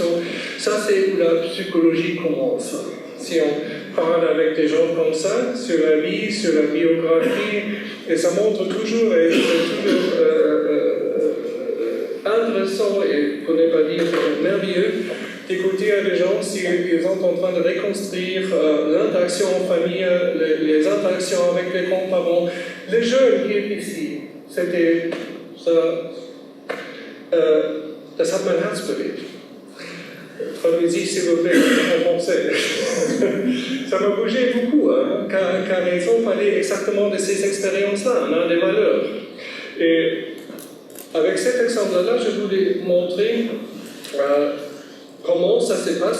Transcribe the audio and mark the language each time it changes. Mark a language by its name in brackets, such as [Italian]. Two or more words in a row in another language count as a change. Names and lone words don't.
[French] Ça, c'est où la psychologie commence. Si on parle avec des gens comme ça, sur la vie, sur la biographie, et ça montre toujours, et c'est toujours intéressant, et pour ne pas dire merveilleux, d'écouter à des gens s'ils sont en train de reconstruire l'interaction en famille, les interactions avec les grands-parents. Les jeunes qui est ici, c'était ça. [German] Das hat mein Herz bewegt. [French] Traduisez s'il vous plaît en français. Ça m'a bougé beaucoup, hein, car ils ont parlé exactement de ces expériences-là, on a des valeurs. Et avec cet exemple-là, je voulais montrer comment ça se passe.